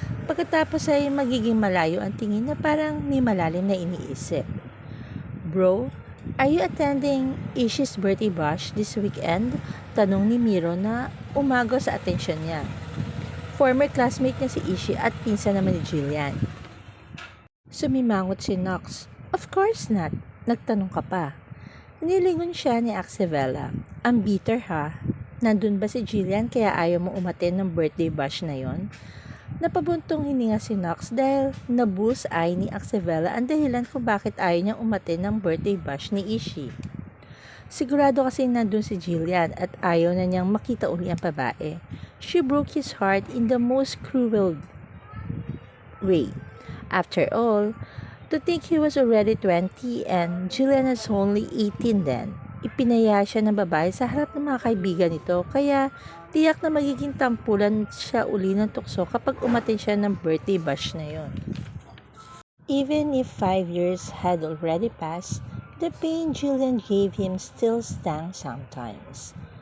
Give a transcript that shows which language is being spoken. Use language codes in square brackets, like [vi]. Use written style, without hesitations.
[tl] Pagkatapos ay magiging malayo ang tingin na parang may malalim na iniisip. [en] Bro, are you attending Ishi's birthday bash this weekend? [tl] Tanong ni Miro na umago sa atensyon niya. Former classmate niya si Ishi at pinsan naman ni Jillian. Sumimangot si Knox. [en] Of course not. [tl] Nagtanong ka pa. Nilingon siya ni Axevela. Ang bitter ha. Nandun ba si Jillian kaya ayaw mo umaten ng birthday bash na yon? Napabuntong hininga si Knox dahil nabulls-eye ni Axevela ang dahilan kung bakit ayaw niyang umaten ng birthday bash ni Ishi. Sigurado kasi nandun si Jillian at ayaw na niyang makita uli ang babae. [en] She broke his heart in the most cruel way. After all, to think he was already 20 and Jillian was only 18 then. [tl] Ipinaya siya ng babae sa harap ng mga kaibigan nito kaya tiyak na magiging tampulan siya uli ng tukso kapag umaten siya ng birthday bash na yon. [en] Even if 5 years had already passed, the pain Jillian gave him still stung sometimes.